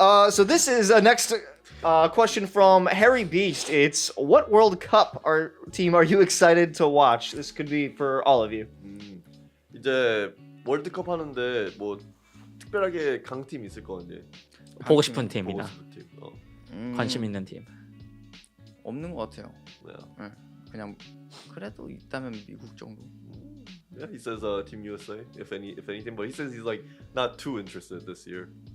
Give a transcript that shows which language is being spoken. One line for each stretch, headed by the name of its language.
English: So this is a next question from Harry Beast. It's what World Cup team are you excited to watch? This could be for all of you.
Korean: 이제 월드컵 하는데 뭐 특별하게 강팀 있을 거 같니? 보고 싶은 보고 팀이나 싶은 팀. 관심 있는 팀. 없는 것 같아요.
English: Yeah.
Korean: 그냥 그래도 있다면 미국 정도.
English: Yeah, he says Team USA if anything, but he says he's like not too interested this year.